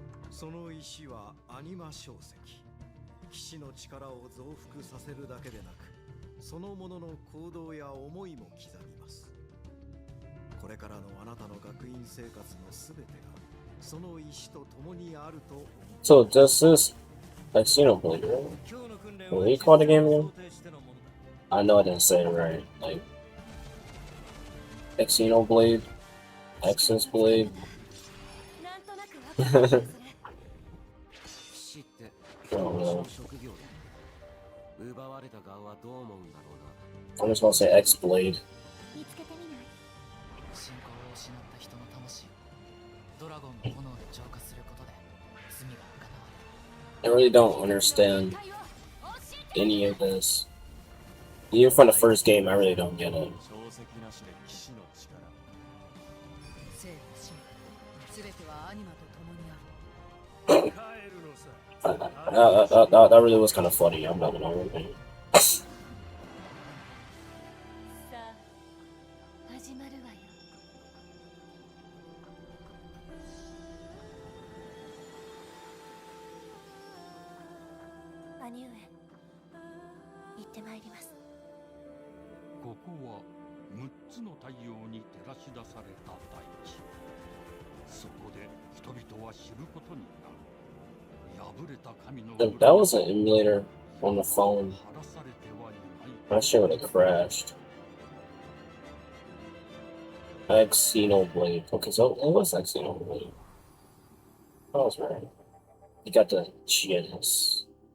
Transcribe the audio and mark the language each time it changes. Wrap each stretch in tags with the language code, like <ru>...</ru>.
<ja>その石はアニマ小石。騎士の力を増幅させるだけでなく、そのものの行動や思いも刻みます。これからのあなたの学院生活のすべてがその石と共にあると思います。</ja> <en>So this is Xenoblade, right? What do you call the game again? I know I didn't say it right. Like Xenoblade, Exodus Blade.</en> <ja>なんとなくわかる気がする。騎士ってうんの職業で奪われた側はどう思うんだろうな。</ja> <en>I'm just gonna say X Blade.</en> <ja>見つけてみない？信仰を失った人の魂をドラゴンの炎で浄化することで罪が贖われる。</ja> <en>I really don't understand any of this. Even from the first game, I really don't get it.</en> <ja>小石なしで騎士の力。生と死すべてはアニマと共にある。帰るのさ。</ja> <en>That really was kind of funny. I'm not gonna lie.</en> <ja>さあ、始まるわよ。兄上、行ってまいります。ここは6つの太陽に照らし出された大地。そこで人々は知ることになる。破れた神の</ja> <en>That was an emulator on the phone.</en> <ja>晴らされてはいない。</ja> <en>I'm not sure when it crashed. Xenoblade. Okay, so it was Xenoblade. I was right. You got the Genesis.</en>